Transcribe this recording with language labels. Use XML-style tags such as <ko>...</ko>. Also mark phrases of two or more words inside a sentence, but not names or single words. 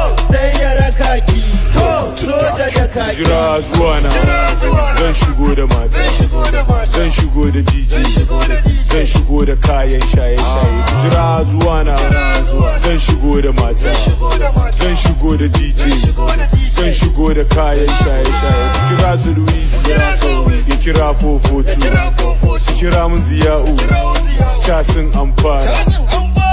<ha>Sai ya raka ki. Soja da kaki. Jira zuwa na. Jira zuwa na. Zan shigo da mata. Zan shigo da mata. Zan shigo da D J. Zan shigo da D J. Zan shigo da kayan shaye-shaye. Ah. Jira zuwa na. Jira zuwa na. Zan shigo da mata. Zan shigo da mata. Zan shigo da D J. Zan shigo da D J. Zan shigo da kayan shaye-shaye. Kira su Luigi. Kira su Luigi. Ya kira</ha> <en>four four two.</en> <ha>Kira</ha> <en>four four two.</en> <ha>Kira mun Ziya'u. Kira mun Ziya'u. Casin amfana. Casin amfana.</ha>